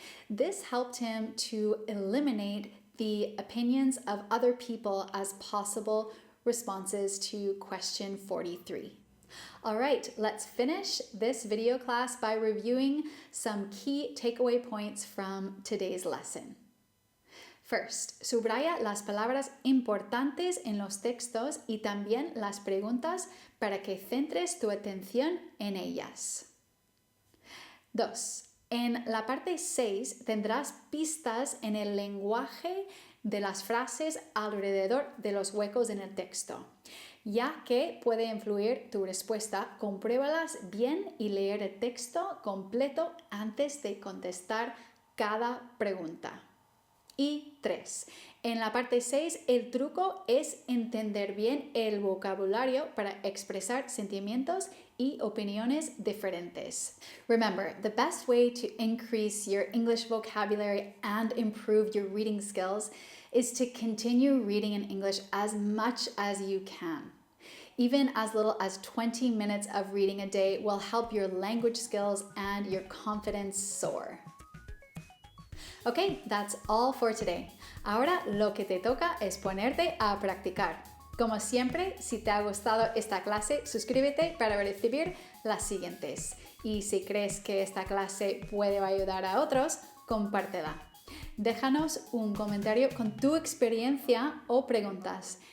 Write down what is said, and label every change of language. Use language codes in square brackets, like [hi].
[en] This helped him to eliminate the opinions of other people as possible responses to question 43. All right, let's finish this video class by reviewing some key takeaway points from today's lesson. [es] First, subraya las palabras importantes en los textos y también las preguntas para que centres tu atención en ellas. 2. En la parte 6 tendrás pistas en el lenguaje de las frases alrededor de los huecos en el texto. Ya que puede influir tu respuesta, compruébalas bien y leer el texto completo antes de contestar cada pregunta. y 3. En la parte 6, el truco es entender bien el vocabulario para expresar sentimientos y opiniones diferentes. [en] Remember, the best way to increase your English vocabulary and improve your reading skills is to continue reading in English as much as you can. Even as little as 20 minutes of reading a day will help your language skills and your confidence soar. Okay, that's all for today. [es] Ahora lo que te toca es ponerte a practicar. Como siempre, si te ha gustado esta clase, suscríbete para recibir las siguientes. Y si crees que esta clase puede ayudar a otros, compártela. Déjanos un comentario con tu experiencia o preguntas.